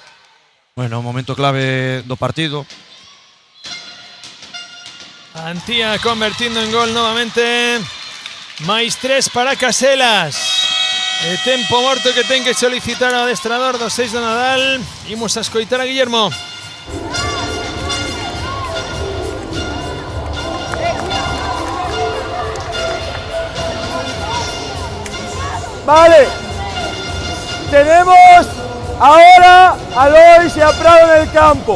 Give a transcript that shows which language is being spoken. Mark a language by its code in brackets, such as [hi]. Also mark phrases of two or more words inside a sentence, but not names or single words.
[gl] Bueno, momento clave do partido. Antía convertindo en gol novamente. Máis 3 para Caselas. E tempo morto que ten que solicitar o adestrador do 6 do Nadal. Imos a escoitar a Guillermo. [es] Vale, tenemos ahora a Lois y a Prado en el campo.